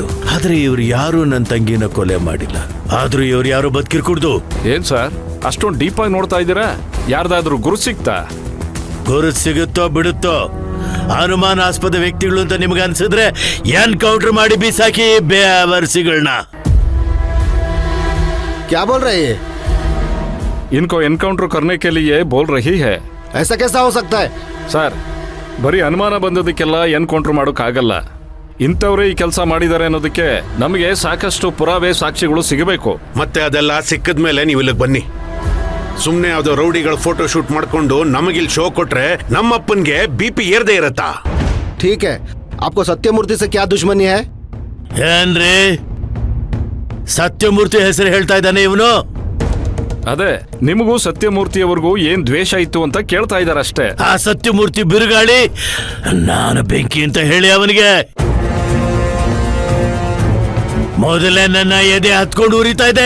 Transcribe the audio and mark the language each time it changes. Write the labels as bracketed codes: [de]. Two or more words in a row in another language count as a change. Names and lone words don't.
[kn] ಆದ್ರೆ ಇವ್ರು ಯಾರು ನನ್ನ ತಂಗಿನ ಕೊಲೆ ಮಾಡಿಲ್ಲ. ಆದ್ರೂ ಇವ್ರು ಯಾರು ಬದುಕಿರ್ಕೂಡ್ದು. ಏನ್ ಸರ್ ಅಷ್ಟೊಂದು ಡೀಪ್ ಆಗಿ ನೋಡ್ತಾ ಇದ್ದೀರಾ? ಯಾರ್ದಾದ್ರೂ ಗುರು ಸಿಗ್ತಾ? ಗುರು ಸಿಗುತ್ತೋ ಬಿಡುತ್ತೋ, ಅನುಮಾನಾಸ್ಪದ ವ್ಯಕ್ತಿಗಳು ಅಂತ ನಿಮ್ಗೆ ಅನ್ಸಿದ್ರೆ ಎನ್ಕೌಂಟರ್ ಮಾಡಿ ಬೀಸಾಕಿ ಬೇವರ್ಸಿಗಳನ್ನ. [hi] क्या बोल रहे हैं? इनको एनकाउंटर करने के लिए बोल रही है. ऐसा कैसा हो सकता है? [kn] ಸರ್, ಬರೀ ಅನುಮಾನ ಬಂದದಕ್ಕೆಲ್ಲ ಎನ್ಕೌಂಟರ್ ಮಾಡೋಕ್ಕಾಗಲ್ಲ. ಇಂಥವ್ರೇ ಈ ಕೆಲಸ ಮಾಡಿದ್ದಾರೆ ಅನ್ನೋದಕ್ಕೆ ನಮಗೆ ಸಾಕಷ್ಟು ಪುರಾವೆ ಸಾಕ್ಷಿಗಳು ಸಿಗಬೇಕು. ಮತ್ತೆ ಅದೆಲ್ಲ ಸಿಕ್ಕದ ಮೇಲೆ ನೀವು ಇಲ್ಲಿಗೆ ಬನ್ನಿ. ಸುಮ್ಮನೆ ಯಾವ್ದೋ ರೌಡಿಗಳ [en] photo shoot [kn] ಮಾಡ್ಕೊಂಡು ನಮಗಿಲ್ಲಿ ಶೋ ಕೊಟ್ರೆ ನಮ್ಮಪ್ಪನ್ಗೆ BP ಏರ್ದೇ ಇರತ್ತಾ? [hi] ठीक है, आपको सत्यमूर्ति से क्या दुश्मनी है? [kn] ಏನ್ರಿ ಸತ್ಯಮೂರ್ತಿ ಹೆಸರು ಹೇಳ್ತಾ ಇದ್ದಾನೆ ಇವನು? ಅದೇ, ನಿಮಗೂ ಸತ್ಯಮೂರ್ತಿಯವರೆಗೂ ಏನ್ ದ್ವೇಷ ಇತ್ತು ಅಂತ ಕೇಳ್ತಾ ಇದ್ದಾರೆ ಅಷ್ಟೇ. ಆ ಸತ್ಯಮೂರ್ತಿ ಬಿರುಗಾಳಿ, ನಾನು ಬೆಂಕಿ ಅಂತ ಹೇಳಿ ಅವನಿಗೆ ಮೊದಲೇ ನನ್ನ ಎದೆ ಹತ್ಕೊಂಡು ಉರಿತಾ ಇದೆ.